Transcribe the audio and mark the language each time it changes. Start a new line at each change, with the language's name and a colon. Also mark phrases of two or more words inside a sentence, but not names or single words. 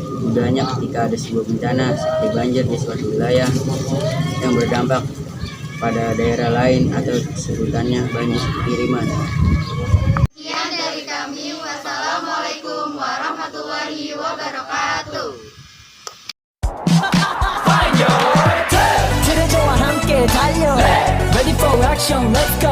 Indonesian: Mudahnya ketika ada sebuah bencana seperti banjir di suatu wilayah yang berdampak pada daerah lain atau sebutannya banjir kiriman. Sekian dari kami.
Arabic: والسلام عليكم ورحمة الله وبركاته.
Korean: 그대저와 함께 달려
English: Ready for action, let's